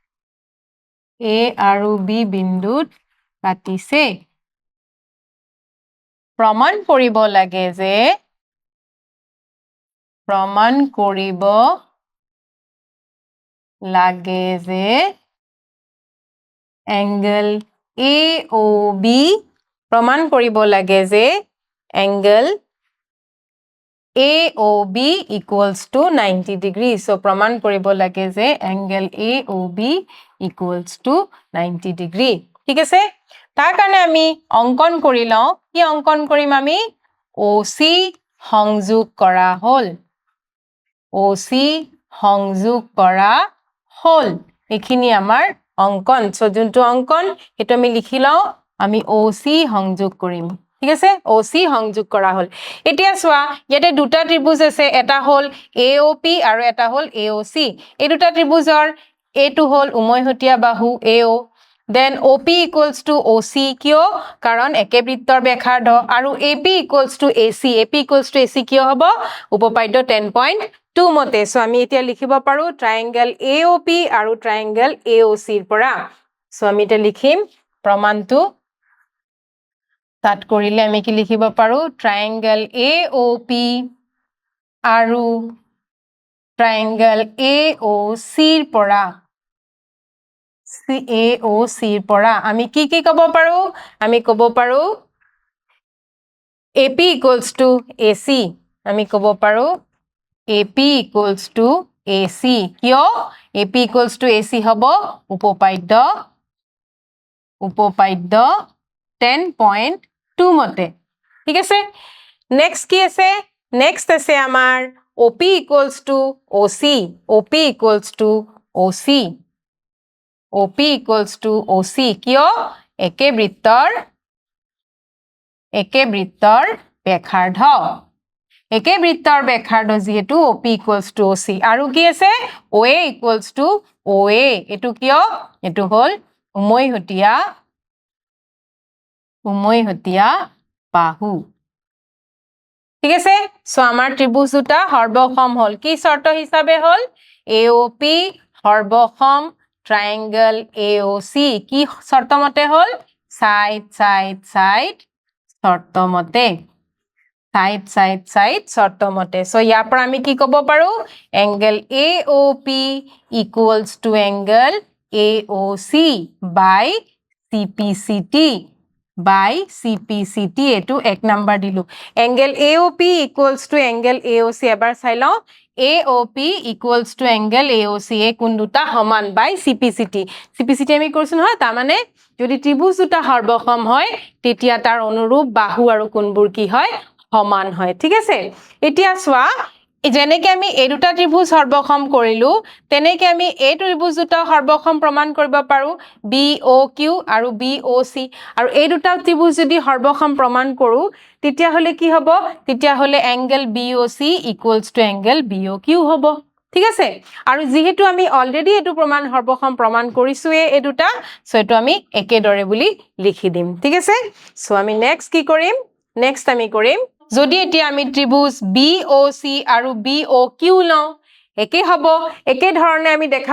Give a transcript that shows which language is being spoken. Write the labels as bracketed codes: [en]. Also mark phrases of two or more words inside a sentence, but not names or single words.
[as] কাটিছে প্ৰমাণ কৰিব লাগে যে angle AOB প্ৰমাণ কৰিব লাগে যে angle [en] AOB equals to 90 degree so [as] প্ৰমাণ কৰিব লাগে যে [en] angle AOB equals to 90 degree [as] ঠিক আছে তাৰ কাৰণে আমি অঙ্কন কৰি লও কি অঙ্কন কৰিম আমি OC সংযোগ কৰা হল এখিনি আমাৰ অঙ্কন সো যোনটো অঙ্কন হেতু আমি লিখি লও আমি OC সংযোগ কৰিম ঠিক আছে OC সংযোগ কৰা হল এতিয়া সোৱা ইয়াতে দুটা ত্ৰিভুজ আছে এটা হল AOP আৰু এটা হল AOC এই দুটা ত্ৰিভুজৰ এটো হল উমৈহতীয়া বাহু [en] AO then OP equals to OC [as] কিয় কাৰণ একে বৃত্তৰ ব্যাসাৰ্ধ আৰু [en] AP equals to AC [as] কিয় হ'ব উপপাদ্য 10.2 মতে সো আমি এতিয়া লিখিব পাৰো ট্ৰায়াঙ্গেল AOP আৰু ট্ৰায়াঙ্গেল AOC ৰ পৰা সো আমি এটা লিখিম প্ৰমাণটো তাত কৰিলে আমি কি লিখিব পাৰো ট্ৰায়াঙ্গেল AOP আৰু ট্ৰায়াঙ্গেল AOC ৰ পৰা AOC পৰা আমি কি ক'ব পাৰো আমি ক'ব পাৰো [en] AP equals to AC [as] আমি ক'ব পাৰো [en] AP equals to AC [as] কিয় [en] AP equals to AC [as] হ'ব উপপাদ্য 10.2 মতে ঠিক আছে নেক্সট কি আছে নেক্সট আছে আমাৰ [en] OP equals to OC OP equals to OC [as] OP equals to OC কিয় একে বৃত্তৰ ব্যাসাৰ্ধ যেহেতু [en] OP equals to OC [as] আৰু কি আছে [en] OA equals to OA [as] এটো কিয় এটো হল উমৈহতীয়া বাহু ঠিক আছে সো আমাৰ ত্ৰিভুজ দুটা সৰ্বসম হল কি শৰ্ত হিচাপে হল AOP সৰ্বসম triangle AOC কি শর্ত মতে হল side শর্ত মতে side শর্ত মতে সো ইয়াৰ পৰা আমি কি ক'ব পাৰো [en] angle AOP equals to angle AOC [as] by CPCT এটো এক নাম্বার দিলু [en] angle AOP equals to angle AOC [as] এবাৰ চাই লও [en] AOP equals to angle AOC [as] এ কোন দুটা সমান [en] by CPCT [as] আমি কৰিছো নহয় তা মানে যদি ত্ৰিভুজ দুটা সৰ্বসম হয় তেতিয়া তাৰ অনুৰূপ বাহু আৰু কোণবোৰ কি হয় সমান হয় ঠিক আছে এতিয়া সোৱা যেনেকে আমি এই দুটা ত্ৰিভুজ সৰ্বসম কৰিলো তেনেকে আমি এই ত্ৰিভুজ দুটা সৰ্বসম প্ৰমাণ কৰিব পাৰো BOQ আৰু BOC আৰু এই দুটা ত্ৰিভুজ যদি সৰ্বসম প্ৰমাণ কৰো তেতিয়া হলে কি হ'ব তেতিয়া হলে [en] angle BOC equals to angle BOQ [as] হ'ব ঠিক আছে আৰু যেহেতু আমি অলৰেডি এটো প্ৰমাণ সৰ্বসম প্ৰমাণ কৰিছো এই দুটা সো এটো আমি একেদৰে বুলি লিখি দিম ঠিক আছে সো আমি নেক্সট কি কৰিম নেক্সট আমি কৰিম যদি এতিয়া আমি ত্ৰিভুজ BOC আৰু BOQ লওঁ একে হ'ব একে ধৰণে আমি দেখাব